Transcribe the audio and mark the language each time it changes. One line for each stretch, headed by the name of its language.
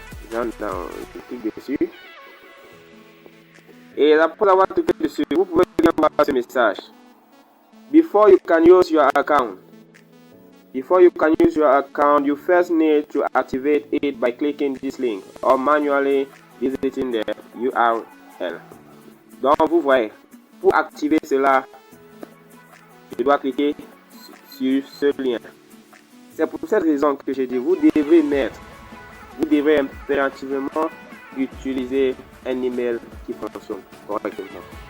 French: Je clique dessus. Et après avoir cliqué dessus, vous pouvez voir ce message.
English: Before you can use your account, you first need to activate it by clicking this link or manually visiting the URL.
French: Donc vous voyez, pour activer cela, je dois cliquer sur ce lien. C'est pour cette raison que j'ai dit, vous devez impérativement utiliser un email qui fonctionne correctement.